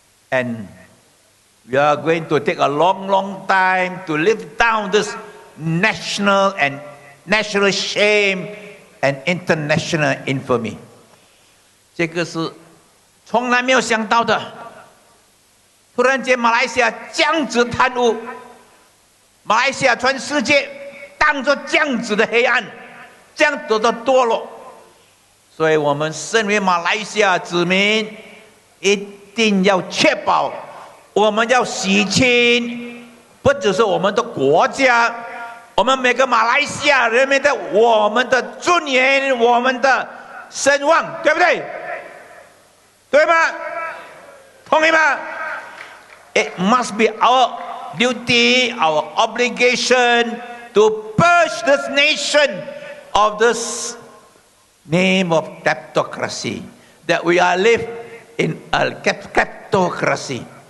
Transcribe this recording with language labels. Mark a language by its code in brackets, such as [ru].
[en] And we are going to take a long time to live down this national shame and international infamy. [zh] 这个是从来没有想到的。突然间，马来西亚这样子贪污，马来西亚全世界当作这样子的黑暗，这样子的堕落。所以我们身为马来西亚子民，一定要确保我们要洗清，不只是我们的国家，我们每个马来西亚人民的我们的尊严，我们的声望，对不对？对吗？同意吗？ [en] It must be our duty, our obligation to purge this nation of this name of kleptocracy. That we are live in a kleptocracy.